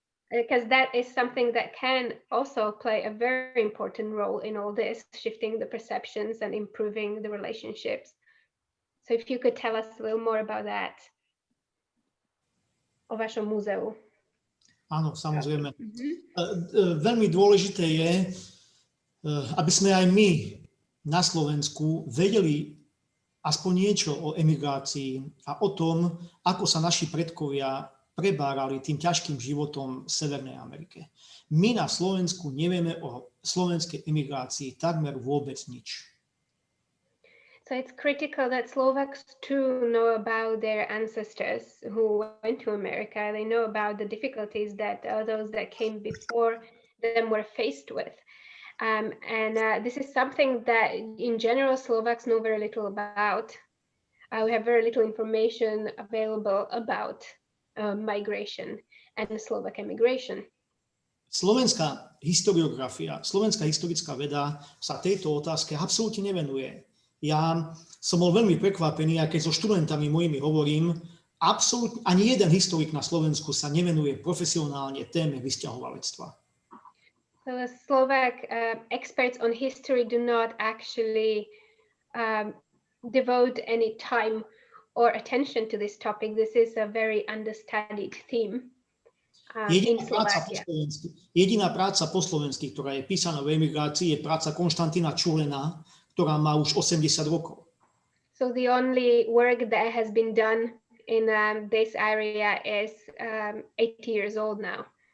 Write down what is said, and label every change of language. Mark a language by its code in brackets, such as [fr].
[en] Because that is something that can also play a very important role in all this, shifting the perceptions and improving the relationships. So if you could tell us a little more about that, [sk] o vašom múzeu. Áno, samozrejme. Veľmi dôležité je, aby sme aj my na Slovensku vedeli aspoň niečo o emigrácii a o tom, ako sa naši predkovia prebárali tým ťažkým životom v Severnej Amerike. My na Slovensku nevieme o slovenskej emigrácii takmer vôbec nič. [en] So it's critical that Slovaks too know about their ancestors who went to America. They know about the difficulties that those that came before them were faced with. And this is something that in general Slovaks know very little about. We have very little information available about migration and Slovak emigration. [sk] Slovenská historiografia, slovenská historická veda sa tejto otázke absolútne nevenuje. Ja som bol veľmi prekvapený, a keď so študentami mojimi hovorím, absolútne ani jeden historik na Slovensku sa nevenuje profesionálne téme vysťahovalectva. [en] So the Slovak experts on history do not actually devote any time or attention to this topic. This is a very understudied theme in Slovakia. [sk] Jediná práca po slovensky, ktorá je písaná v emigrácii, je práca Konštantína Čulena, ktorá má už 80 rokov. [en] So the only work that has been done in this area is 80 years old now.